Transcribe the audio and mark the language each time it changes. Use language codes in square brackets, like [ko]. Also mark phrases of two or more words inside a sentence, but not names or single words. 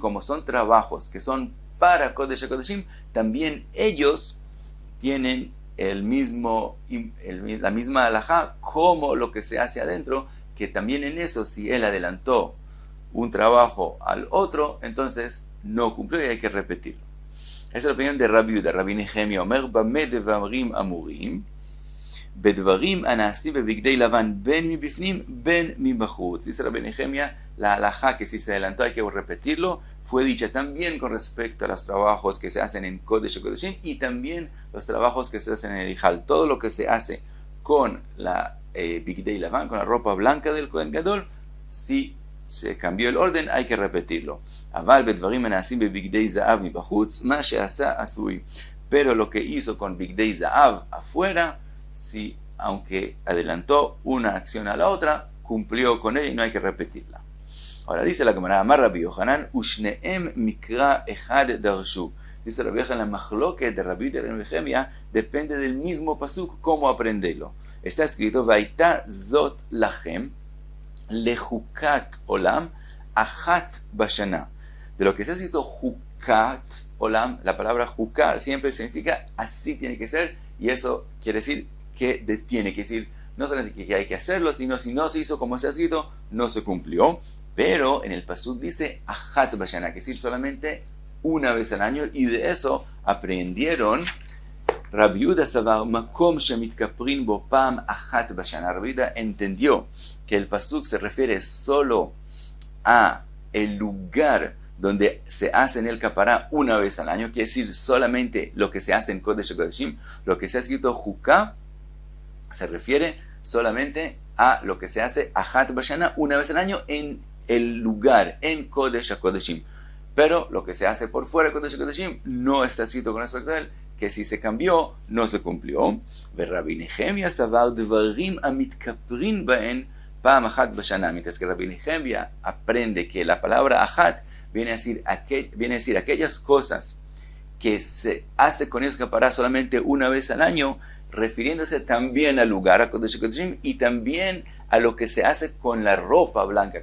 [es] Como son trabajos que son para [he] קודש קודשים, [es] también ellos tienen la misma halajá como lo que se hace adentro, que también en eso, si él adelantó un trabajo al otro, entonces no cumplió y hay que repetirlo. Esa es la opinión de Rabbi Yehuda. [he] רבי נחמיה אומר, במה דברים אמורים, בדברים הנעשים בבגדי לבן, בין מבפנים, בין מבחוץ. [es] Dice Rabbi Nehemia, la halajá que si se adelantó hay que repetirlo, fue dicha también con respecto a los trabajos que se hacen en [he] קודש קודשים [es] y también los trabajos que se hacen en el Eijal. Todo lo que se hace con la [he] בגדי לבן, [es] con la ropa blanca del Kohen Gadol, si se cambió el orden, hay que repetirlo. [he] אבל בדברים הנעשים בבגדי זהב מבחוץ, מה שעשה עשוי. [es] Pero lo que hizo con [he] בגדי זהב [es] afuera, si aunque adelantó una acción a la otra, cumplió con ella y no hay que repetirla. Ahora dice la Gemara, [he] אמר רבי יוחנן, ושניהם מקרא אחד דרשו. [es] Dice Rabbi Yohanan, la machloket de Rabbi Yehuda y Rabbi Nehemia depende del mismo pasuk, cómo aprenderlo. está escrito, [he] והיתה זאת לכם לחקת עולם אחת בשנה. [es] De lo que está escrito [he] חוקת עולם, [es] la palabra jukat siempre significa así tiene que ser, y eso quiere decir que tiene que decir, no solamente que hay que hacerlo, sino si no se hizo como está escrito, no se cumplió. Pero en el pasuk dice [he] אחת בשנה, [es] que es decir solamente una vez al año, y de eso aprendieron [he] רבי יהודה סבר מקום שמתכפרין בו פעם אחת בשנה. [es] Rabbi Yehuda entendió que el pasuk se refiere solo a el lugar donde se hace en el capará una vez al año, quiere decir solamente lo que se hace en [he] קודש הקודשים. [es] Lo que se ha escrito Juká se refiere solamente a lo que se hace [he] אחת בשנה [es] una vez al año en el lugar, en [he] קודש הקודשים. [es] Pero lo que se hace por fuera de [he] קודש הקודשים [es] no está escrito con respecto a él, que si se cambió, no se cumplió. [he] רבי נחמיה סבר דברים שמתכפרין בהן פעם אחת בשנה. [es] Mientras que Rabbi Nehemia aprende que la palabra achat viene a decir aquellas cosas que se hace con ellos capará solamente una vez al año, refiriéndose también al lugar, a [he] קודש הקודשים, [es] y también a lo que se hace con la ropa blanca.